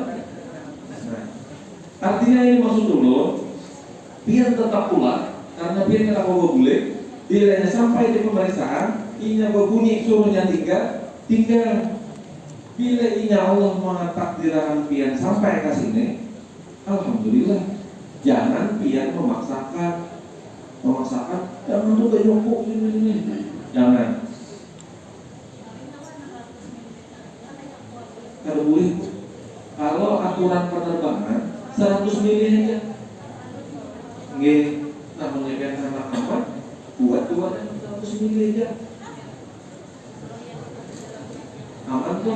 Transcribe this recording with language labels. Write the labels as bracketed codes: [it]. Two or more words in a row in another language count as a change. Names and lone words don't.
[id] Nah, artinya ini maksud dulu, biar tetap pulang karena biar kita mau boleh, bila sampai di pemeriksaan, inya berbunyi suruhnya tinggal. Bila inya Allah mentakdirkan pian sampai ke sini, alhamdulillah. Jangan pian memaksakan, jangan tuh jongkok sini, jangan. Kalau boleh, kalau aturan penerbangan 100 mili aja, nggih, namanya biar anak-anak buat 100 mili aja, aman tuh.